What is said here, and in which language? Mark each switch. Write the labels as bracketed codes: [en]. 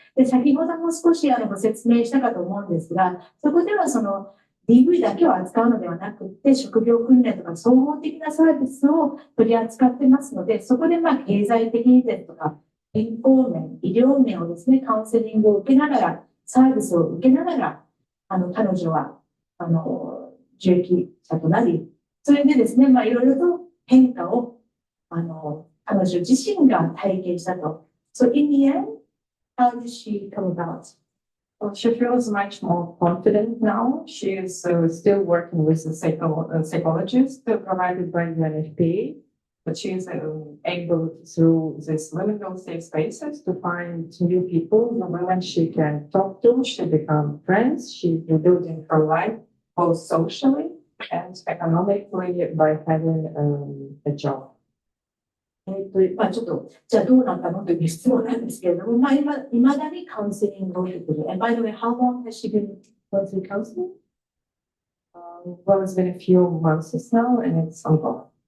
[ja] で、先ほども少しご説明したかと思うんですが、そこではその DV だけを扱うのではなくて、職業訓練とか総合的なサービスを取り扱ってますので、そこで経済的にですとか、健康面、医療面をですね、カウンセリングを受けながら、サービスを受けながら、彼女は、受益者となり、それでですね、いろいろと変化を、彼女自身が体験したと。 [en] So in the end, how did she come about? Well, she feels much more confident now. She is still working with a psychologist provided by UNFPA, but she is able through these women girl safe spaces to find new people, the women she can talk to. She become friends. She's rebuilding her life both socially and economically by having a job. [ja] ちょっと、じゃあどうなったのという質問なんですけれども、いまだにカウンセリングを受けている。 [en] And by the way, how long has she been going through counseling? Well, it's been a few months now, and it's ongoing.